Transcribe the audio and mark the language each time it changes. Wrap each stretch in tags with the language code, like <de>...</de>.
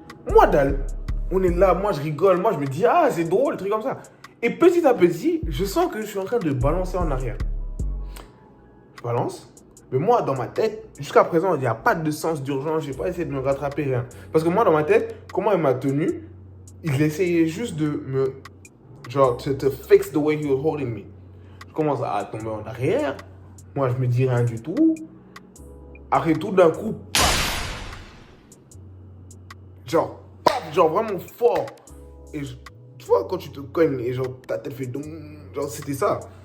<fr>Moi, on est là, moi je rigole, moi je me dis, ah c'est drôle, truc comme ça. Et petit à petit, je sens que je suis en train de balancer en arrière. Je balance. Mais moi, dans ma tête, jusqu'à présent, il n'y a pas de sens d'urgence. Je n'ai pas essayé de me rattraper, rien. Parce que moi, dans ma tête, comment il m'a tenu, il essayait juste de me... Genre,</fr> <en>to fix the way he was holding me.</en> <fr>Je commence à tomber en arrière. Moi, je me dis rien du tout. Après, tout d'un coup, paf. Genre, vraiment fort. Et tu vois, quand tu te cognes et genre, ta tête fait... Genre, c'était ça.</fr>